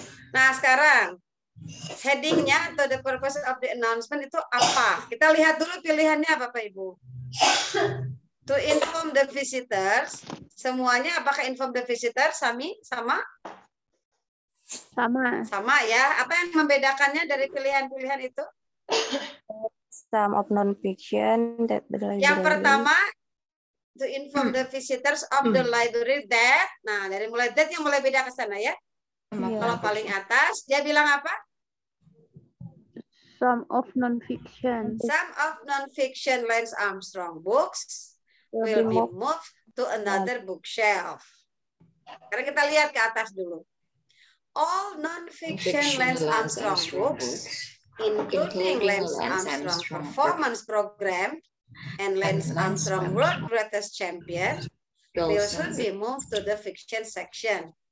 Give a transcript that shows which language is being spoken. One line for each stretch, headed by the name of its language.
Indonesian: Nah, sekarang headingnya atau
English: the purpose of the announcement
Indonesian: itu apa? Kita lihat dulu pilihannya Bapak Ibu.
English: To inform the visitors,
Indonesian: semuanya apakah
English: inform the visitors
Indonesian: sama? Sama ya. Apa yang membedakannya dari pilihan-pilihan itu?
English: Some of non-fiction that the library.
Indonesian: Yang pertama,
English: to inform the visitors of the library that.
Indonesian: Nah, dari mulai that yang mulai beda ke sana ya. Kalau paling atas, dia bilang apa?
English: Some of non-fiction. Some of non-fiction Lance Armstrong books will be moved to another bookshelf.
Indonesian: Sekarang kita lihat ke atas dulu.
English: All non-fiction Lance Armstrong books, including Lance Armstrong Performance Program and Lance Armstrong World Greatest Champion, will soon be moved to the fiction section.